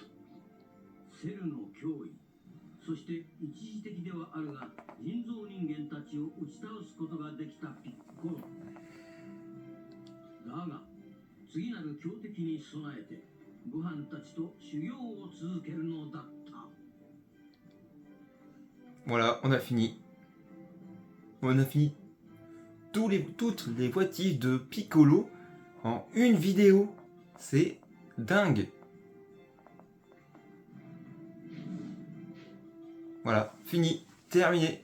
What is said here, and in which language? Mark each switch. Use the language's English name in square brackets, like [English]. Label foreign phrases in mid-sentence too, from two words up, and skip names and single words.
[Japanese] セルの脅威、そして一時的ではあるが人造人間たちを打ち倒すことができたピッコロ。だが次なる強敵に備えてご飯たちと修行を続けるのだった。 [French] Voilà, on a fini. On a fini toutes les voitives de Piccolo en une vidéo. C'est dingue. Voilà, fini, terminé.